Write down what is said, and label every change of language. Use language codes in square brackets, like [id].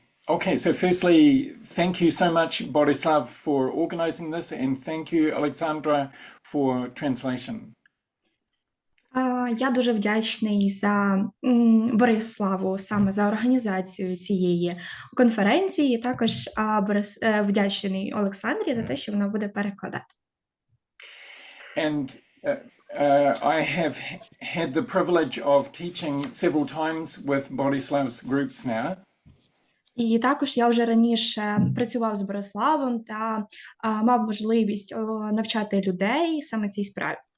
[en] Okay, so firstly, thank you so much, Borislav, for organizing this, and thank you, Alexandra, for translation. [uk] Я дуже вдячний за Бориславу саме за організацію цієї конференції, також вдячний Олександрі за те, що вона буде перекладати. [en] And I have had the privilege of teaching several times with Borislav's groups now. [uk] І також я вже раніше працював з Бориславом та мав можливість навчати людей саме цій справі.